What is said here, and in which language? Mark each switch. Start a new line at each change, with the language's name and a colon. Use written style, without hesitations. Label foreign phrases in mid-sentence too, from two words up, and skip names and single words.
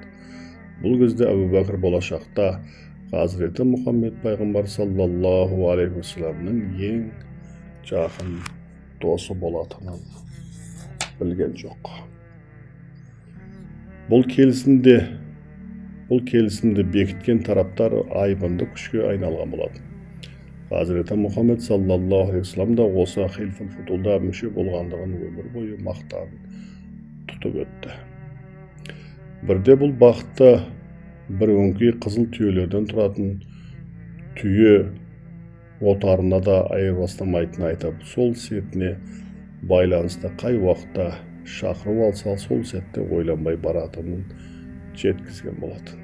Kazakh: Бұл кезде Әбу Бәкір болашақта Hazreti Muhammed пайғамбар
Arabic: صلى الله عليه وسلم
Kazakh: ең жақын досы болатынын білген жоқ. Бұл келісімде Бұл келісімді бекіткен тараптар айбынды күшке айналған болатын. Hazreti Muhammed
Arabic: صلى الله عليه وسلم
Kazakh: de осы Hilful Fudul'da мүше болғандығын өмір бойы мақтан тұтып өтті. Бірде бұл бақытта бір өңкей қызыл түйелерден тұратын түйе отарына да айырбастамайтынын айтып, сол сертіне байланысты қай уақытта шақырып алса, сол сәтте ойланбай баратынын жеткізген болатын.